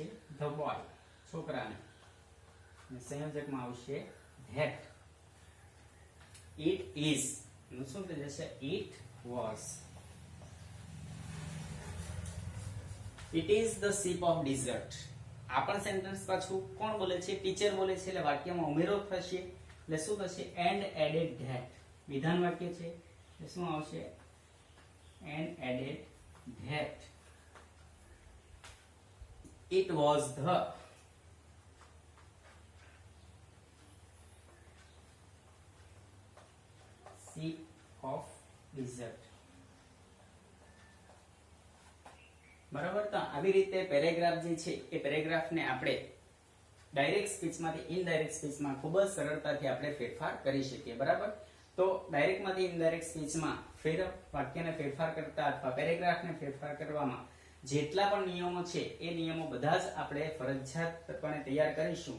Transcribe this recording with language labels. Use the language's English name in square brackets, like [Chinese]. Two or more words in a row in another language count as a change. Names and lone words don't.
[English] the boy, [Gujarati] છોકરાને. અને સંયોજકમાં આવશે that. [English] it is [Gujarati] નું શું થઈ જશે? [English] it was. it is the shape of desert. [Gujarati] આ પણ સેન્ટેન્સ પાછું કોણ બોલે છે? ટીચર બોલે છે એટલે વાક્યમાં ઉમેરો થશે એટલે શું થશે? [English] and added that. [Gujarati] વિધાન વાક્ય છે એટલે શું આવશે? [English] and added that it was the shape of desert. [Gujarati] બરાબર. તો આવી રીતે પેરેગ્રાફ જે છે એ પેરેગ્રાફને આપણે [English] direct speechમાંથી indirect speechમાં [Gujarati] ખૂબ જ સરળતાથી આપણે ફેરફાર કરી શકીએ. બરાબર. તો ડાયરેક્ટમાંથી [English] indirect speechમાં [Gujarati] વાક્યને ફેરફાર કરતા અથવા પેરેગ્રાફને ફેરફાર કરવામાં જેટલા પણ નિયમો છે એ નિયમો બધા જ આપણે ફરજિયાતપણે તૈયાર કરીશું.